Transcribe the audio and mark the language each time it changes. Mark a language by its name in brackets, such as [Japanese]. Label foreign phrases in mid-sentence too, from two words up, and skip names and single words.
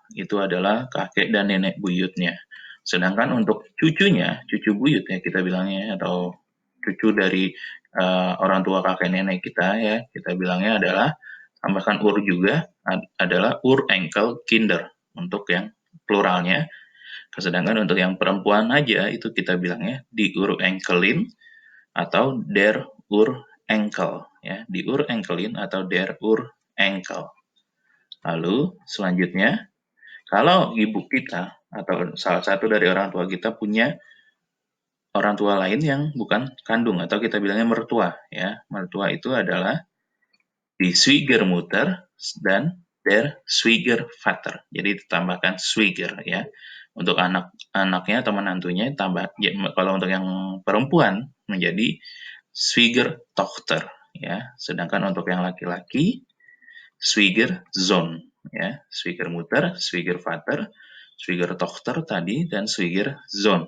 [Indonesian] Itu adalah kakek dan nenek buyutnya. Sedangkan untuk cucunya, cucu buyut ya kita bilangnya, atau cucu dari orang tua kakek nenek kita ya, kita bilangnya adalah, tambahkan ur juga, adalah Urenkelkinder untuk yang pluralnya. Sedangkan untuk yang perempuan aja itu kita bilangnya [German] die Urenkelin [Indonesian] atau [German] der Urenkel, [Indonesian] ya, [German] die Urenkelin [Indonesian] atau [German] der Urenkel. [Indonesian] Lalu selanjutnya, kalau ibu kita atau salah satu dari orang tua kita punya orang tua lain yang bukan kandung atau kita bilangnya mertua, ya. Mertua itu adalah [German] die Schwiegermutter [Indonesian] dan [German] der Schwiegervater. [Indonesian] Jadi ditambahkan Schwieger, ya. Untuk anak-anaknya atau menantunya tambah, ya, kalau untuk yang perempuan menjadi Schwiegertochter, ya. Sedangkan untuk yang laki-laki Schwiegersohn, ya. [German] Schwiegermutter, Schwiegervater, Schwiegertochter [Indonesian] tadi, dan [German] Schwiegersohn.